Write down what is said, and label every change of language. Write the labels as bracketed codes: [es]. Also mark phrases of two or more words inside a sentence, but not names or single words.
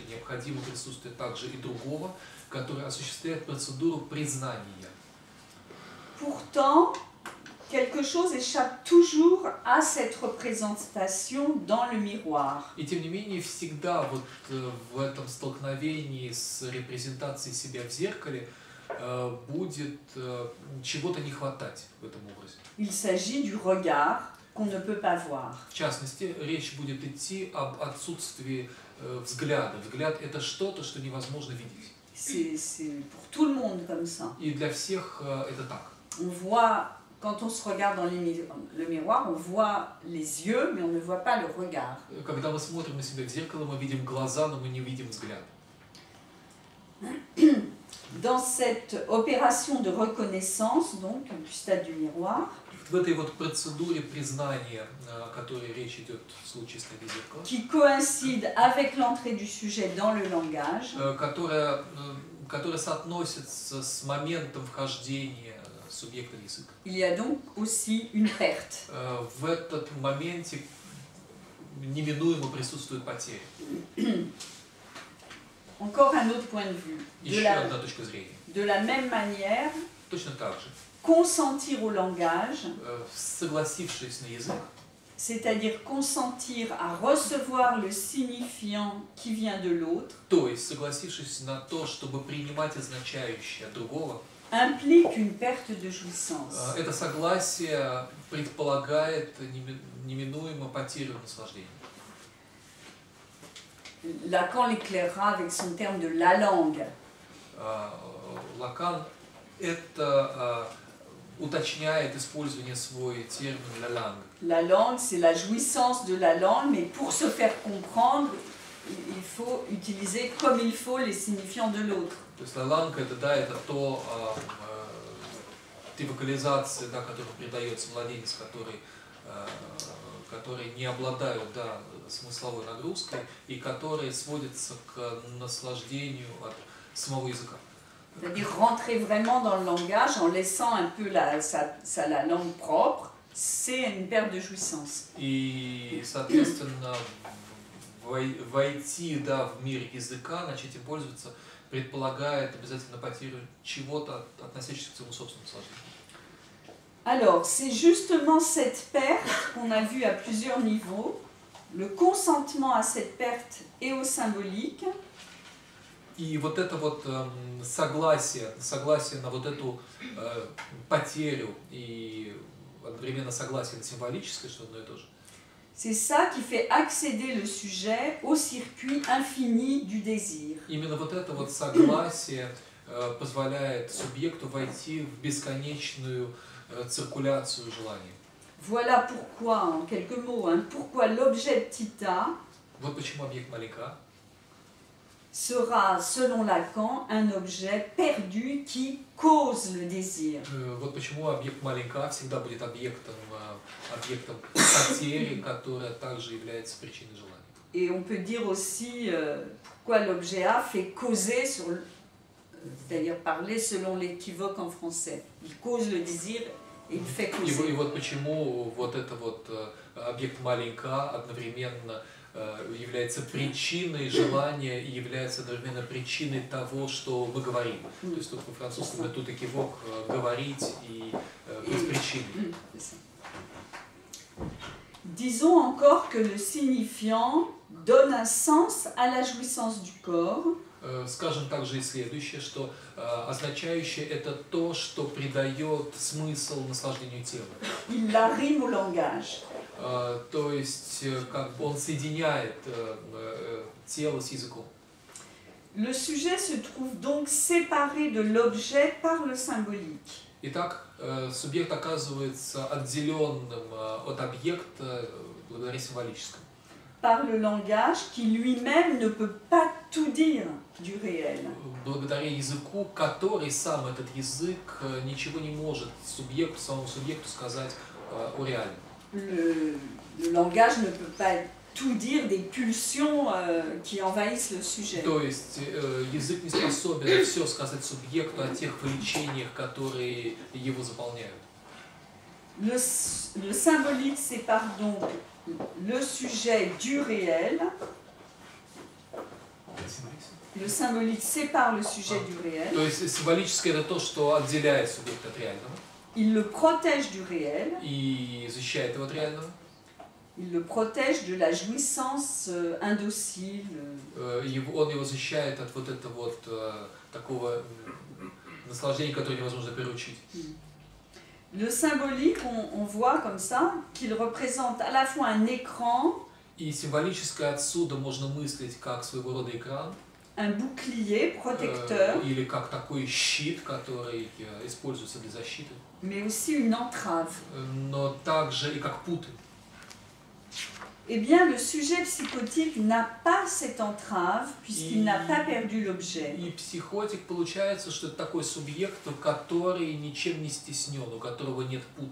[ru] Необходимо присутствие также и другого, который осуществляет процедуру признания. [fr] Pourtant, quelque chose échappe toujours à cette représentation dans le miroir. [ru] И тем не менее, всегда вот в этом столкновении с репрезентацией себя в зеркале будет чего-то не хватать в этом образе. [fr] Il s'agit du regard qu'on ne peut pas voir. [ru] В частности, речь будет идти об отсутствии взгляда. Взгляд – это что-то, что невозможно видеть. [fr] C'est pour tout le monde comme ça. [ru] И для всех это так. [fr] On voit, quand on se regarde dans le miroir, on voit les yeux, mais on ne voit pas le regard. [ru] Когда мы смотрим на себя в зеркало, мы видим глаза, но мы не видим взгляд. [fr] Dans cette opération de reconnaissance, donc, du stade du miroir, [ru] В этой вот процедуре признания, о которой речь идет в случае стадии зеркала, [fr] qui coïncide avec l'entrée du sujet dans le langage, [ru] которая соотносится с моментом вхождения субъекта в язык. [fr] il y a donc aussi une perte. [ru] В этот моменте неминуемо присутствует потеря. [fr] Encore un autre point de vue. [ru] Еще одна точка зрения. [fr] De la même manière, [ru] Точно так же. [fr] consentir au langage, [ru] Согласившись на язык, [fr] c'est-à-dire consentir à recevoir le signifiant qui vient de l'autre, [ru] то есть согласившись на то, чтобы принимать означающее от другого, [fr] implique une perte de jouissance. [ru] это согласие предполагает неминуемо потерю наслаждения. [fr] Lacan l'éclairera avec son terme de la langue. [ru] Лакан это уточняет, использование свой термин [fr] «la langue». La langue, c'est la jouissance de la langue, mais pour se faire comprendre, il faut utiliser comme il faut les signifiants de l'autre. [ru] То есть [fr] «la langue» [ru] это, да, это то, те вокализации, да, которым придается младенец, которые не обладают, да, смысловой нагрузкой и которые сводятся к наслаждению от самого языка. [fr] C'est-à-dire rentrer vraiment dans le langage en laissant un peu la langue propre, c'est une perte de jouissance. [ru] И, соответственно, войти, да, в мир языка, начать им пользоваться, предполагает обязательно потерю чего-то, относящегося к своему собственному наслаждению. [fr] Alors, c'est justement cette perte qu'on a vue à plusieurs niveaux, le consentement à cette perte et au symbolique. [ru] И вот это вот согласие на вот эту потерю и одновременно согласие на символическое, что одно и то же. [fr] C'est ça qui fait accéder le sujet au circuit infini du désir. [ru] Именно вот это вот согласие позволяет субъекту войти в бесконечную циркуляцию желаний. [fr] Voilà pourquoi, en quelques mots, pourquoi l'objet petit a [ru] Вот почему объект маленька sera, selon Lacan, un objet perdu qui cause le désir. Вот почему объект маленька всегда будет объектом потери, которая также является причиной желания. [fr] Et on peut dire aussi pourquoi l'objet A fait causer c'est-à-dire parler selon l'équivoque en français. Il cause le désir et il fait causer. [ru] И вот почему вот это вот объект маленька одновременно является причиной желания и является одновременно причиной того, что мы говорим. То есть тут по-французски тут экивок говорить и без причины. [fr] Disons encore que le signifiant donne un sens à la jouissance du corps. [ru] Скажем также и следующее, что означающее это то, что придает смысл наслаждению тела. [fr] Il l'arrime au langage. [ru] То есть как бы он соединяет тело с языком. [fr] Le sujet se trouve donc séparé de l'objet par le symbolique. [ru] Итак, субъект оказывается отделенным от объекта благодаря символическому. [fr] par le langage qui lui-même ne peut pas tout dire du réel. [ru] Благодаря языку, который сам этот язык ничего не может субъекту, самому субъекту сказать о реальном. [fr] Le langage ne peut pas tout dire des pulsions qui envahissent le sujet. [ru] То есть язык не способен все сказать субъекту о тех влечениях, которые его заполняют. [fr] Le symbolique sépare donc le sujet du réel. Le symbolique sépare le sujet du réel. [ru] То есть символическое это то, что отделяет субъект от реального. [fr] Il le protège du réel. [ru] И защищает его от реального. [fr] Il le protège de la jouissance indocile. [ru] Он его защищает от вот этого вот такого наслаждения, которое невозможно приручить. [fr] Le symbolique, on voit comme ça qu'il représente à la fois un écran, [ru] И символическое отсюда можно мыслить как своего рода экран, [fr] un bouclier protecteur, [ru] или как такой щит, который используется для защиты, [fr] mais aussi une entrave. [ru] но также и как путы. [fr] Eh bien, le sujet psychotique n'a pas cette entrave puisqu'il n'a pas perdu l'objet. [ru] И психотик получается, что это такой субъект, который ничем не стеснен, у которого нет пут.